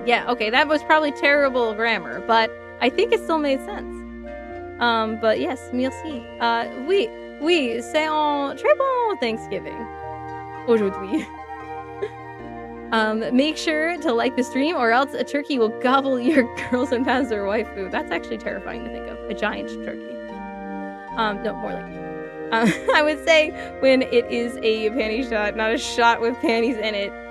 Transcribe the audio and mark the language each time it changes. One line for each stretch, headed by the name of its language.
English: Yeah, okay, that was probably terrible grammar, but I think it still made sense. But yes, merci.
French: Oui, c'est un très bon Thanksgiving aujourd'hui.
English: Make sure to like the stream, or else a turkey will gobble your Girls and Panzer waifu. That's actually terrifying to think of. A giant turkey. No, more like... I would say when it is a panty shot, not a shot with panties in it.